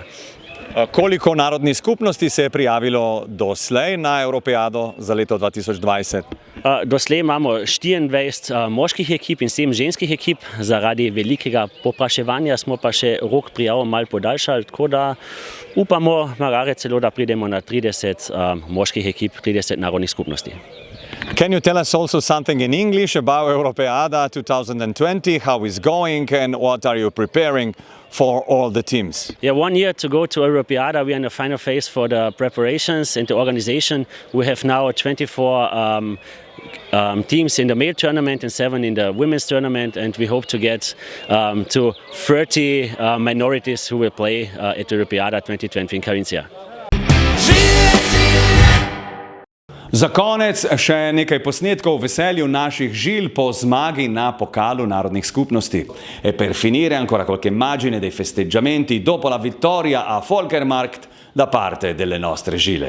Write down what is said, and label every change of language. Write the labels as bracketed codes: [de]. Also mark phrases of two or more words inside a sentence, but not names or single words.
[sl] Koliko narodnih skupnosti se je prijavilo doslej na Evropejado za leto 2020? Doslej imamo 24 moških ekip in 7 ženskih ekip. Zaradi velikega popraševanja smo pa še rok prijav malo podaljšali, tako da upamo magare celo, da pridemo na 30 moških ekip, 30 narodnih skupnosti. [en] Can you tell us also something in English about Europeada 2020, how it's going and what are you preparing for all the teams? Yeah, 1 year to go to Europeada. We are in the final phase for the preparations and the organization. We have now 24 teams in the male tournament and 7 in the women's tournament, and we hope to get to 30 minorities who will play at Europeada 2020 in Carinthia. [sl] Za konec še nekaj posnetkov o veselju naših Žil po zmagi na Pokalu narodnih skupnosti. [it] E per finire ancora qualche immagine dei festeggiamenti dopo la vittoria a Folkermarkt da parte delle nostre Žile.